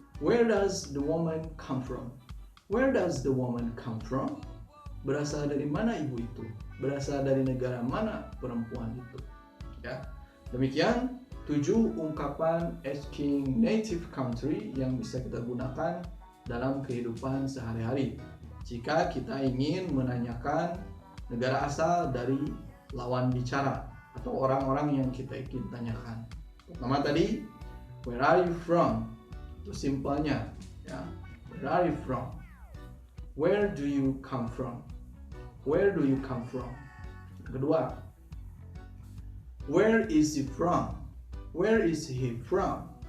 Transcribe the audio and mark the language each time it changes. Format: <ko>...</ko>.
<en>Where does the woman come from? Where does the woman come from?</en> <id>Berasal dari mana ibu itu? Berasal dari negara mana perempuan itu? Ya. Demikian 7 ungkapan asking native country yang bisa kita gunakan dalam kehidupan sehari-hari jika kita ingin menanyakan negara asal dari lawan bicara atau orang-orang yang kita ingin tanyakan. Pertama tadi,</id> <en>where are you from?</en> <id>Itu simpelnya, ya.</id> <en>Where are you from? Where do you come from? Where do you come from?</en> <id>Kedua,</id> <en>where is he from? Where is he from?</en>